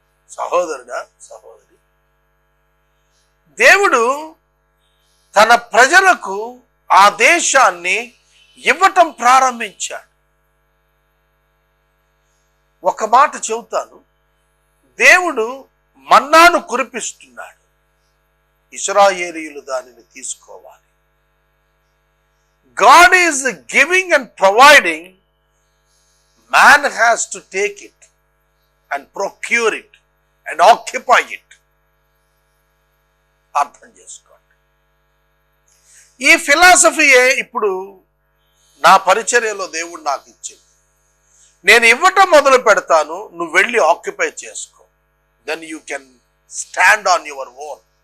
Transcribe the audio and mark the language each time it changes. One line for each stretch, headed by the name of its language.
Telugu: సహోదరుడా, సహోదరి, దేవుడు తన ప్రజలకు ఆ దేశాన్ని ఇవ్వటం ప్రారంభించాడు. ఒక మాట చెబుతాను, దేవుడు మన్నాను కురిపిస్తున్నాడు. ఇశ్రాయేలీయులు దానిని తీసుకోవాలి.
English: God is giving and providing. Man has to take it and procure it and occupy it.
Telugu: అర్థం చేసుకోండి. ఈ ఫిలాసఫీయే ఇప్పుడు నా పరిచర్యలో దేవుడు నాకు ఇచ్చింది. నేను ఇవ్వటం మొదలు పెడతాను, నువ్వు వెళ్ళి ఆక్యుపై చేసుకో.
English: Then you can stand on your own.